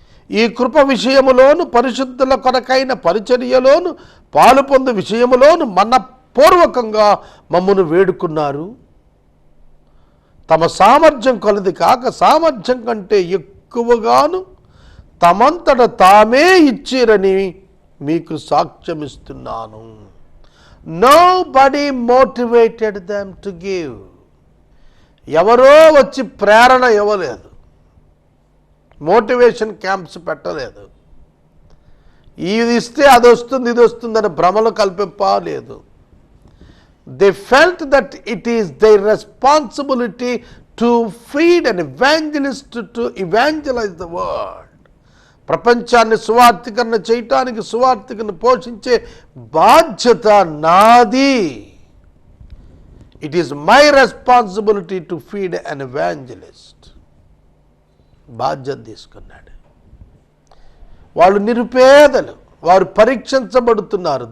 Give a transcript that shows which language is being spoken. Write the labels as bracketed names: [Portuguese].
[Telugu] ఈ కృప విషయములోను, పరిశుద్ధుల కొరకైన పరిచర్యలోను పాలు పొందు విషయములోను మనపూర్వకంగా మమ్మను వేడుకున్నారు. తమ సామర్థ్యం కొలది కాక సామర్థ్యం కంటే ఎక్కువగాను తమంతట తామే ఇచ్చిరని మీకు సాక్ష్యమిస్తున్నాను. [English] Nobody motivated them to give. [Telugu] ఎవరో వచ్చి ప్రేరణ ఇవ్వలేదు, మోటివేషన్ క్యాంప్స్ పెట్టలేదు, ఇది ఇస్తే అది వస్తుంది ఇది వస్తుందని భ్రమలు కల్పింపలేదు. [English] They felt that it is their responsibility to feed an evangelist, to evangelize the world. [Telugu] ప్రపంచాన్ని సువార్థీకరణ చేయటానికి, సువార్థికను పోషించే బాధ్యత నాది. [English] It is my responsibility to feed an evangelist. [Telugu] బాధ్యత తీసుకున్నాడు. వాళ్ళు నిరుపేదలు, వారు పరీక్షించబడుతున్నారు.